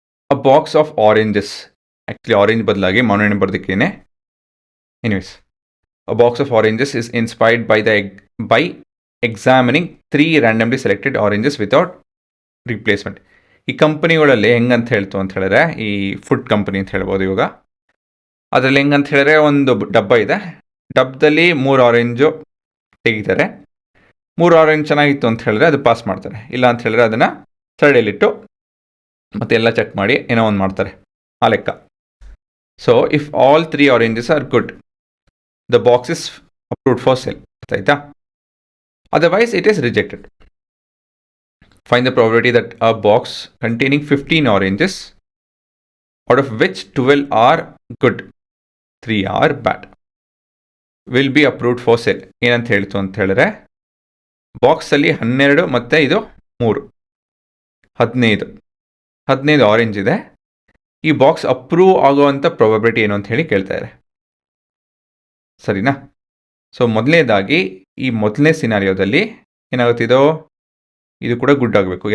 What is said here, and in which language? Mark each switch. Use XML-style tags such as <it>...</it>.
<en>a box of oranges,</en> <kn>actually orange ಬದಲಾಗಿ ಮಾವಿನ ಹಣ್ಣು ಬರ್ದಕ್ಕೇನೆ.</kn> <en>Anyways, a box of oranges is inspired by examining 3 randomly selected oranges without replacement.</en> <kn>ಈ ಕಂಪನಿಗಳಲ್ಲಿ ಹೆಂಗಂತ ಹೇಳ್ತು ಅಂತ ಹೇಳಿದ್ರೆ, ಈ ಫುಡ್ ಕಂಪನಿ ಅಂತ ಹೇಳ್ಬೋದು ಇವಾಗ. ಅದರಲ್ಲಿ ಹೆಂಗಂತ ಹೇಳಿದ್ರೆ, ಒಂದು ಡಬ್ಬ ಇದೆ, ಡಬ್ಬದಲ್ಲಿ 3 ಆರೆಂಜು ತೆಗಿತಾರೆ. 3 ಆರೆಂಜ್ ಚೆನ್ನಾಗಿತ್ತು ಅಂತ ಹೇಳಿದ್ರೆ ಅದು ಪಾಸ್ ಮಾಡ್ತಾರೆ. ಇಲ್ಲ ಅಂತ ಹೇಳಿದ್ರೆ ಅದನ್ನು ಸೈಡಲ್ಲಿಟ್ಟು ಮತ್ತೆ ಎಲ್ಲ ಚೆಕ್ ಮಾಡಿ ಏನೋ ಒಂದು ಮಾಡ್ತಾರೆ, ಆ ಲೆಕ್ಕ.</kn> <en>So if all 3 oranges are good, the box is approved for sale. Right? Otherwise, it is rejected. Find the probability that a box containing 15 oranges, out of which 12 are good, 3 are bad, will be approved for sale.</en> <kn>ಏನಂತ ಹೇಳ್ತು ಅಂತ ಹೇಳಿದ್ರೆ, ಬಾಕ್ಸಲ್ಲಿ 12 ಮತ್ತು ಇದು 3, 15 orange ಇದೆ. ಈ box approve ಆಗುವಂಥ ಪ್ರಾಬಬಿಲಿಟಿ ಏನು ಅಂತ ಹೇಳಿ ಕೇಳ್ತಾ ಇದೆ. ಸರಿನಾ? ಸೊ ಮೊದಲನೇದಾಗಿ ಈ ಮೊದಲನೇ ಸಿನಾರಿಯೋದಲ್ಲಿ ಏನಾಗುತ್ತಿದೋ, ಇದು ಕೂಡ ಗುಡ್ ಆಗಬೇಕು.</kn>